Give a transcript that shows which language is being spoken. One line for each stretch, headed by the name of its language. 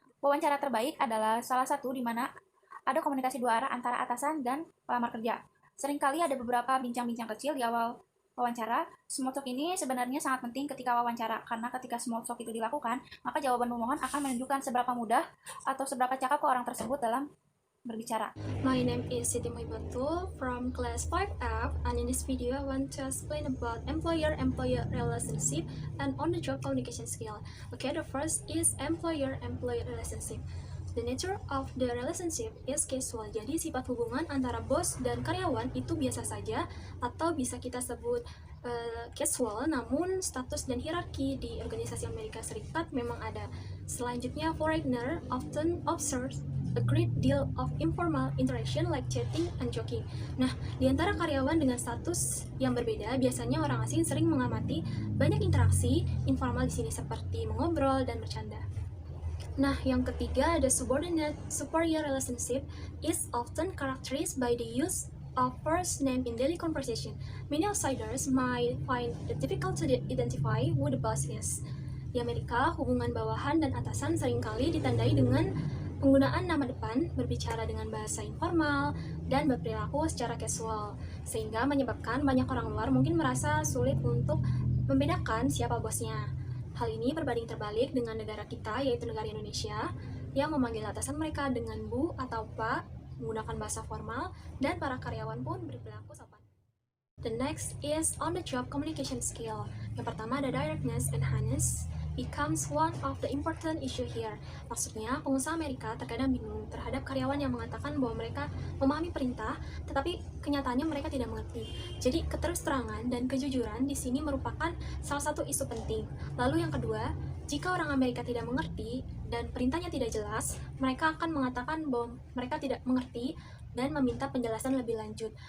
Indonesian: Wawancara terbaik adalah salah satu di mana ada komunikasi 2 arah antara atasan dan pelamar kerja. Seringkali ada beberapa bincang-bincang kecil di awal wawancara. Small talk ini sebenarnya sangat penting ketika wawancara, karena ketika small talk itu dilakukan, maka jawaban pemohon akan menunjukkan seberapa mudah atau seberapa cakap orang tersebut dalam berbicara.
English: My name is Siti Muhibatul from class 5F, and in this video I want to explain about employer-employer relationship and on-the-job communication skill. Okay, the first is employer-employer relationship. The nature of the relationship is casual.
Indonesian: Jadi sifat hubungan antara bos dan karyawan itu biasa saja atau bisa kita sebut casual, namun status dan hierarki di organisasi Amerika Serikat memang ada.
English: Selanjutnya, foreigner often observes a great deal of informal interaction like chatting and joking.
Indonesian: Nah, di antara karyawan dengan status yang berbeda, biasanya orang asing sering mengamati banyak interaksi informal di sini seperti mengobrol dan bercanda. Nah, yang ketiga,
English: the subordinate superior relationship is often characterized by the use of first name in daily conversation. Many outsiders might find it difficult to identify who the boss is.
Indonesian: Di Amerika, hubungan bawahan dan atasan seringkali ditandai dengan penggunaan nama depan, berbicara dengan bahasa informal, dan berperilaku secara casual, sehingga menyebabkan banyak orang luar mungkin merasa sulit untuk membedakan siapa bosnya. Hal ini berbanding terbalik dengan negara kita, yaitu negara Indonesia, yang memanggil atasan mereka dengan Bu atau Pak, menggunakan bahasa formal, dan para karyawan pun berperilaku sopan.
English: The next is on-the-job communication skill.
Indonesian: Yang pertama ada
English: directness and honest becomes one of the important issue here.
Indonesian: Maksudnya, pengusaha Amerika terkadang bingung terhadap karyawan yang mengatakan bahwa mereka memahami perintah, tetapi kenyataannya mereka tidak mengerti. Jadi, keterus-terangan dan kejujuran di sini merupakan salah satu isu penting. Lalu yang kedua, jika orang Amerika tidak mengerti dan perintahnya tidak jelas, mereka akan mengatakan bahwa mereka tidak mengerti dan meminta penjelasan lebih lanjut.